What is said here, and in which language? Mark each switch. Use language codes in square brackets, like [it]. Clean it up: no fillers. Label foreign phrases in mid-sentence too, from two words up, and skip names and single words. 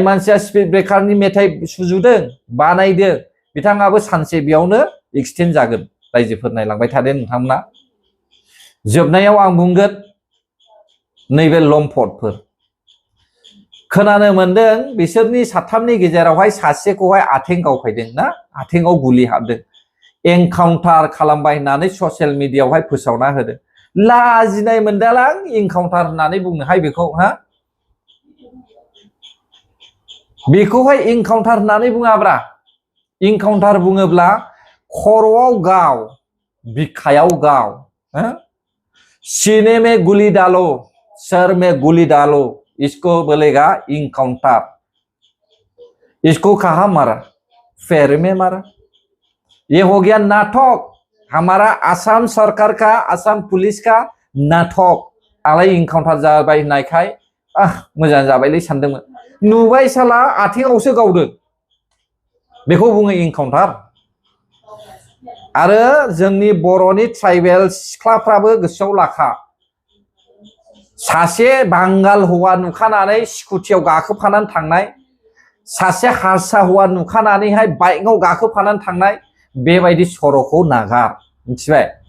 [brx] मानसिया स्पिड ब्रेकारनि मेथाइ सुजुदों बानायदों बिथाङाबो सानसे बेयावनो एक्सिडेन्ट जागोन रायजोफोर नायलांबाय थादों नोंथांमोना जोबनायाव आं बुंगोन नैबे लम्पटफोर खोनानो मोनदों बिसोरनि साथामनि गेजेरावहाय सासेखौहाय आथेंगाव फैदों ना आथेंगाव गुलि हाबदों एनकाउन्टार खालामबाय होननानै ससियेल मिडियायावहाय फोसावना होदों लाजिनाय मोनदालां एनकाउन्टार होननानै बुंनोहाय बेखौ बेखौहाय एनकाउन्टार होननानै बुङाब्रा एनकाउन्टार बुङोब्ला खर'आव गाव बिखायाव गाव [hi] सीने में गुली डालो सर में गुली डालो इसको बोलेगा इनकाउंटर इसको कहा मारा पैर में मारा ये हो गया नाटक हमारा आसाम सरकार का आसाम पुलिस का नाटक [brx] आलाय इनकाउंटर जाबाय होननायखाय मोजां जाबायलै सानदोंमोन नुबाय साला आथिङावसो गावदों बेखौ बुङो इनकाउंटर आरो जोंनि बर'नि ट्राइबेल सिख्लाफ्राबो गोसोआव लाखा सासे बांगाल हौवा नुखानानै स्कुटियाव गाखोफानानै थांनाय सासे हारसा हौवा नुखानानैहाय बाइकआव गाखोफानानै थांनाय बेबायदि सर'खौ नागार मिथिबाय